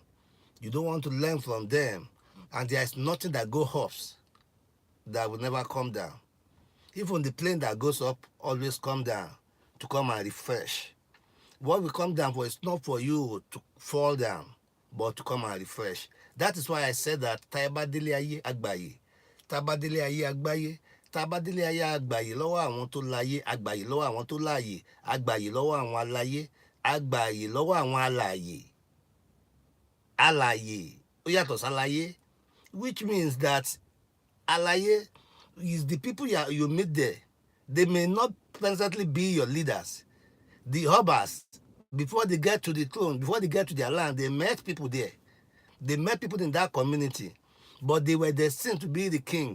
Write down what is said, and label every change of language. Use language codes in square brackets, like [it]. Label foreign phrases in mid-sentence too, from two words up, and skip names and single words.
[en] You don't want to learn from them, and there is nothing that goes up that will never come down. Even the plane that goes up always come down to come and refresh. What will come down for is not for you to fall down, but to come and refresh. That is why I said that [yo] Tabadele Aye Agbaye, Tabadele Aye Agbaye, Tabadele Aye Agbaye lọ́wọ́ àwọn tó láyé, Agbaye lọ́wọ́ àwọn tó láàyè, Agbaye lọ́wọ́ àwọn aláyé, Agbaye lọ́wọ́ àwọn alààyè, alààyè ó yàtọ̀ sáláyé, [en] which means that alààyè is the people you meet there. They may not presently be your leaders. The Hubbers, before they get to the throne, before they get to their land, they met people there. They met people in that community, but they were destined to be the king.